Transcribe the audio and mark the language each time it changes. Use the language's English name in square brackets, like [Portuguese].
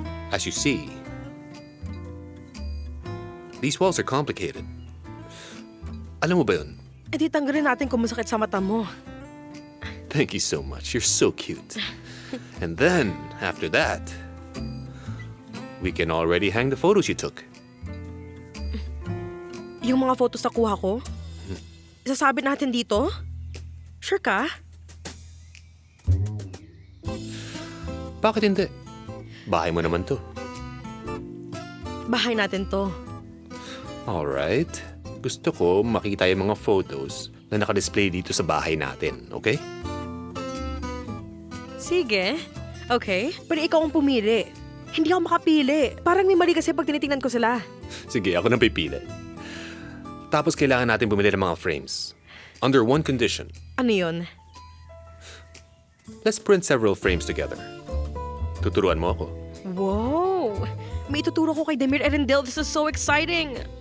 [English] As you see, these walls are complicated. [Filipino] Alam mo ba yun? E di tanggalin natin kung masakit sa mata mo. [English] Thank you so much. You're so cute. And then, after that, we can already hang the photos you took. [Filipino] Yung mga photos na kuha ko? Isasabit natin dito? Sure ka? Bakit hindi? Bahay mo naman to. Bahay natin to. [English] Alright. [Filipino] Gusto ko makita yung mga photos na nakadisplay dito sa bahay natin, okay? Sige. Okay. Pero ikaw ang pumili. Hindi ako makapili. Parang may mali kasi pag tinitingnan ko sila. Sige, ako nang pipili. Tapos kailangan natin bumili ng mga frames. [English] Under one condition. [Filipino] Ano yun? [English] Let's print several frames together. [Filipino] Tuturuan mo ako. Wow! May ituturo ko kay Demir Erendel. [English] This is so exciting!